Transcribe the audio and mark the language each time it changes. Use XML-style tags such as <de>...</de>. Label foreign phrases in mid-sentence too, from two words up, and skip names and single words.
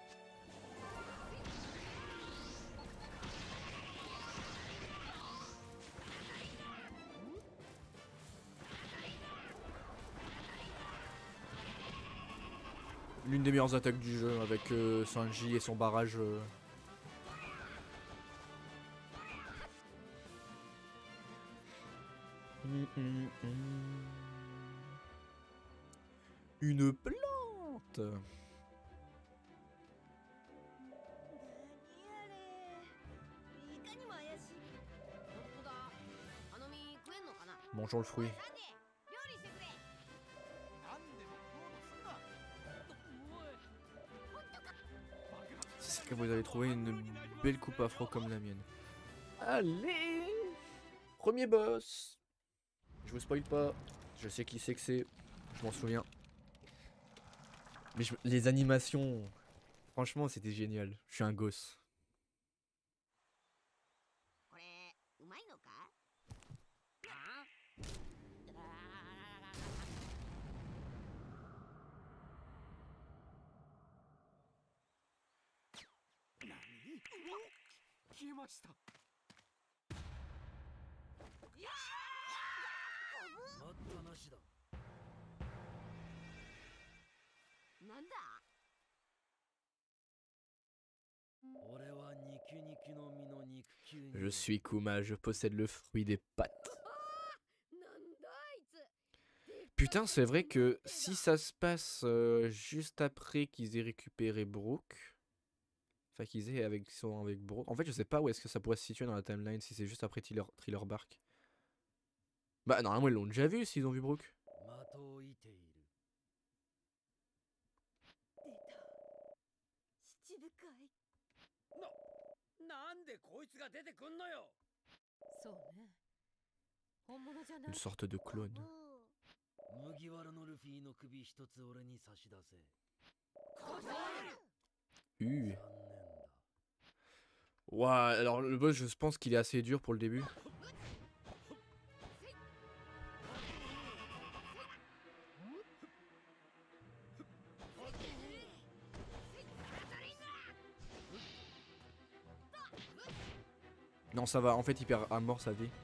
<fr>L'une des meilleures attaques du jeu avec Sanji et son barrage. Une plante.</fr> <ja>何あれいかにも怪しい。本当だ。あの実食えんのかな。</ja> <fr>Mangeons le fruit.</fr> <ja>さて料理してくれ。</ja> <fr>C'est que vous avez trouvé une belle coupe afro comme la mienne. Allez, premier boss. Je vous spoil pas. Je sais qui c'est que c'est. Je m'en souviens. Mais les animations, franchement, c'était génial. Je suis un gosse.</fr> <ja>これうまいのか。消えました。待ったなしだ。なんだ。俺は肉肉の実の肉球に。</ja> <fr>Je suis Kuma, je possède le fruit des pattes.</fr> <ja>なんだあいつ。</ja> <fr>Putain, c'est vrai que si ça se passe juste après qu'ils aient récupéré Brook, enfin sont avec Brook, en fait je sais pas où est-ce que ça pourrait se situer dans la timeline, si c'est juste après Thriller Bark. Bah normalement ils l'ont déjà vu s'ils ont vu Brook.</fr> <ja>的を射ている。出た。七部会。なんでこいつが出てくんのよ。そうね。本物じゃない</ja> <fr>Une。sorte de clone.</fr> <ja>麦わらのルフィの首一つ俺に差し出せ。</ja> <fr>Ouh.</fr> <ja>残念だ。</ja> <fr>Ouah, alors le boss je pense qu'il est assez dur pour le début. Non ça va, en fait il perd à mort sa vie.</fr>